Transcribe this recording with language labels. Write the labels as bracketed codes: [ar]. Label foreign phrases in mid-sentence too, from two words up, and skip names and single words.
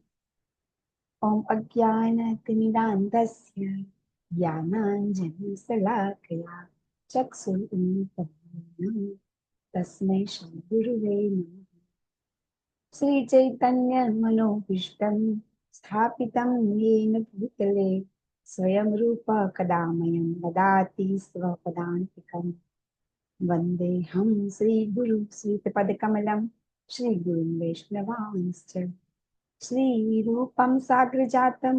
[sa] ઓમ અજ્ઞાનતિમિરાન્ધસ્ય જ્ઞાનાંજનશલાકયા ચક્ષુરુન્મિલિતં તસ્મૈ શ્રી ગુરુવે નમઃ. શ્રી ચૈતન્ય મનોભીષ્ટં સ્થાપિतं येन भूतले स्वयं रूप कदा मह्यं ददाति स्वपदान्तिकं वन्देऽहं श्रीगुरुं श्रीपदकमलं श्रीगुरुं वैष्णवांश्च श्रीरूपं साग्रजातं